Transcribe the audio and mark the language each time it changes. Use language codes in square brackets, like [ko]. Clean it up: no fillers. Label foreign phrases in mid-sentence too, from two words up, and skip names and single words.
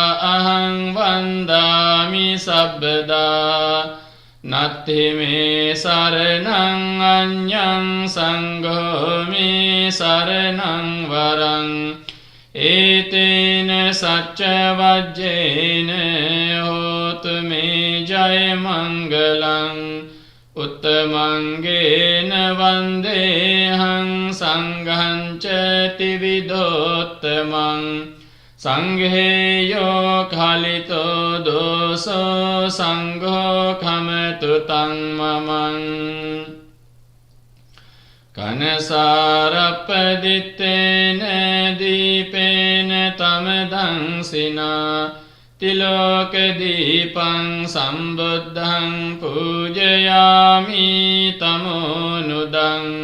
[pi] අහං වන්දාමි සබ්බදා නත්ථි මේ සරණං අඤ්ඤං සංඝෝ මේ සරණං වරං ඒතේන සච්ච වජ්ජේන හෝතු මේ ජය මංගලං උත්තමංගේන වන්දේහං සංඝං ච ත්‍රිවිධෝත්තමං සංඝේයෝ කලිතෝ දෝසෝ සංඝෝ කමතු තං මමං කනසාරප්පදිත්තේන දීපේන තමදං සිනා තිලෝක දීපං සම්බුද්ධං පූජයාමි තමෝනුදං